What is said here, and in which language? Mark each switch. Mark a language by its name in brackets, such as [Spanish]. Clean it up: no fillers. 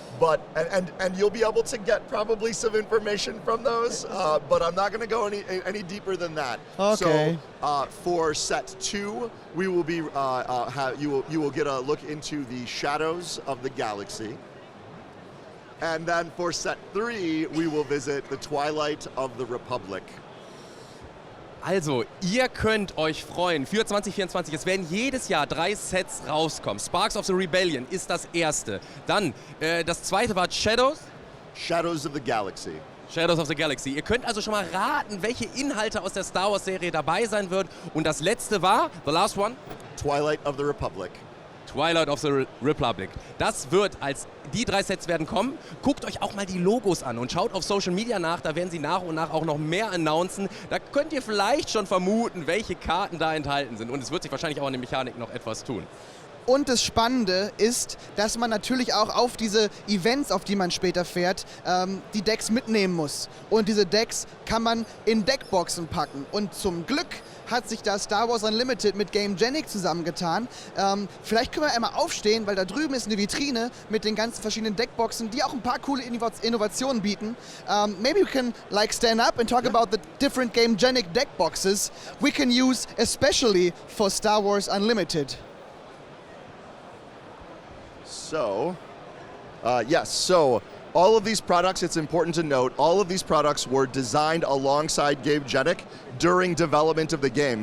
[English] But and you'll be able to get probably some information from those, but I'm not going to go any deeper than that. Okay. So for set 2, we will be you will get a look into the shadows of the galaxy, and then for set 3, we will visit the Twilight of the Republic. [German] Also, ihr könnt euch freuen für 2024. Es werden jedes Jahr 3 Sets rauskommen. Sparks of the Rebellion ist das erste. Dann, das zweite war [English] Shadows of the Galaxy. Shadows of the Galaxy. [German] Ihr könnt also schon mal raten, welche Inhalte aus der Star Wars Serie dabei sein wird. Und das letzte war, [English] the last one? Twilight of the Republic. Twilight of the Republic. [German] Das wird die 3 Sets werden kommen. Guckt euch auch mal die Logos an und schaut auf Social Media nach. Da werden sie nach und nach auch noch mehr announcen. Da könnt ihr vielleicht schon vermuten, welche Karten da enthalten sind. Und es wird sich wahrscheinlich auch an der Mechanik noch etwas tun. Und das Spannende ist, dass man natürlich auch auf diese Events, auf die man später fährt, die Decks mitnehmen muss. Und diese Decks kann man in Deckboxen packen. Und zum Glück hat sich da Star Wars Unlimited mit Gamegenic zusammengetan. Vielleicht können wir einmal aufstehen, weil da drüben ist eine Vitrine mit den ganzen verschiedenen Deckboxen, die auch ein paar coole Innovationen bieten. [English] Maybe we can like stand up and talk about the different Gamegenic deck boxes we can use especially for Star Wars Unlimited. So, yes, so all of these products, it's important to note, all of these products were designed alongside Gamegenic during development of the game.